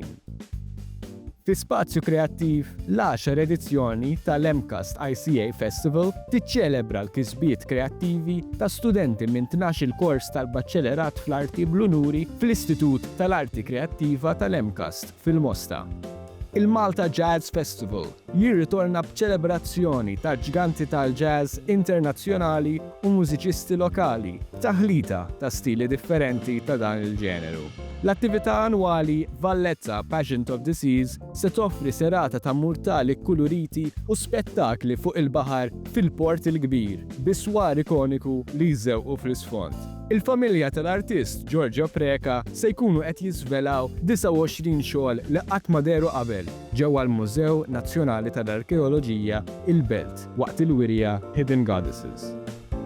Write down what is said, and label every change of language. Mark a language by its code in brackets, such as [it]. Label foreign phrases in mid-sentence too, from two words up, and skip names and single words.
[mt] Fi spazju kreattiv, l-10 edizzjoni tal-MCAST ICA Festival tiċċelebra l-kisbiet kreattivi ta' studenti minn 12 kors tal-Baċċelerat fl-Arti Blunuri fl-Istitut tal-Arti Kreattiva tal-MCAST fil-Mosta. Il-Malta Jazz Festival jirritorna b'ċelebrazzjoni ta' ġganti tal-jazz internazzjonali u mużiċisti lokali, taħlita ta' stili differenti ta' dan il-ġeneru. L-attività annwali Valletta Pageant of the Seas se toffri serata ta' murtali kuluriti u spettakli fuq il-baħar fil-port il-kbir, biswar ikoniku li jżewqu fl-isfond. Il-familja tal-artist Giorgio Preka se jkunu qed jiżvelaw 29 xogħol li qatt ma deru qabel ġewwa l-Mużew Nazzjonali tal-Arkeoloġija il-Belt waqt il-wirja Hidden Goddesses.